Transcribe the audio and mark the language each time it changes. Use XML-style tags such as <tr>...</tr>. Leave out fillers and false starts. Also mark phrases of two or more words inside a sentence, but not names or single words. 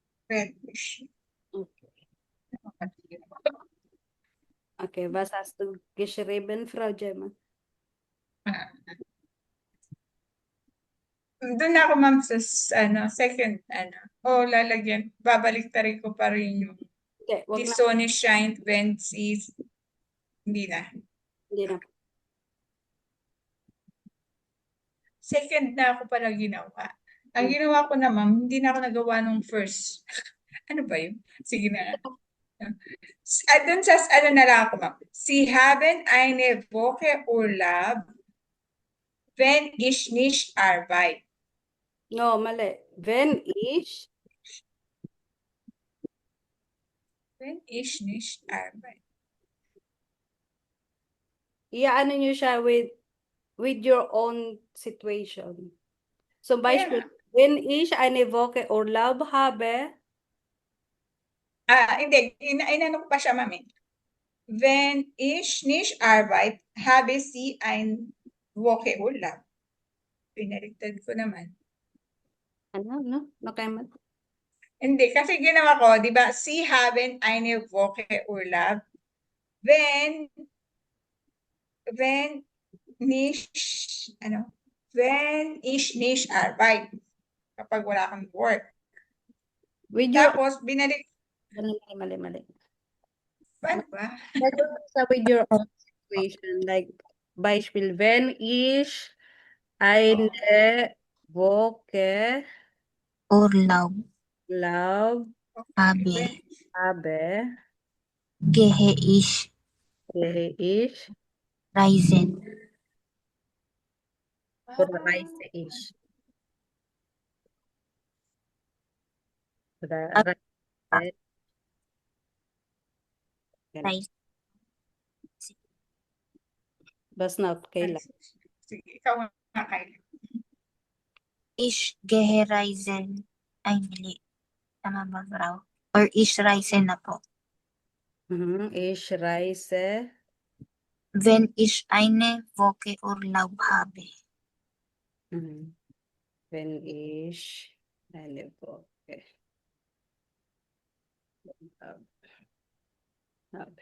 <de>Fetisch. Okay, was hast du geschrieben, Frau Gemma?</de> <tl>Doon ako, ma'am, sa second, babaliktarin ko pa rin yung Okay, wag</tl> <de>die</de> <tl>na.</tl> <de>Sonne scheint, wenn sie,</de> <tl>hindi na. Hindi na. Second na ako pala ginawa. Ang ginawa ko na, ma'am, hindi na ako nagawa nung first. Ano ba yun? Sige na. Doon sa, na lang ako, ma'am.</tl> <de>Sie haben eine Woche Urlaub, wenn ich nicht arbeite.</de> <tl>No, mali.</tl> <de>Wenn ich Wenn ich nicht arbeite.</de> <tl>iaano nyo siya</tl> <en>with your own situation.</en> <de>Zum Beispiel, wenn ich eine Woche Urlaub habe,</de> <tl>Hindi. Inano ko pa siya, ma'am.</tl> <de>Wenn ich nicht arbeite, habe sie ein Woche Urlaub.</de> <tl>Pinaliktad ko naman. no? Hindi, kasi ginawa ko, di ba,</tl> <de>sie haben eine Woche Urlaub, wenn ich nicht arbeite.</de> <tl>Kapag wala kang work.</tl> <en>With your,</en> <tl>Tapos, mali. paano ba?</tl> <en>With your own situation. Like,</en> <de>Beispiel, wenn ich eine Woche Urlaub Urlaub habe, habe, gehe ich gehe ich reisen. oder reise ich. Oder reise. Reise.</de> <tl>Basta na, okay lang. Sige, ikaw nga, Kylie.</tl> <de>Ich gehe reisen.</de> <tl>Ay, mali. Tama ba, Frau? Or</tl> <de>ich reise</de> <tl>na po.</tl> <de>Ich reise, Wenn ich eine Woche Urlaub habe. wenn ich eine Woche habe.</de>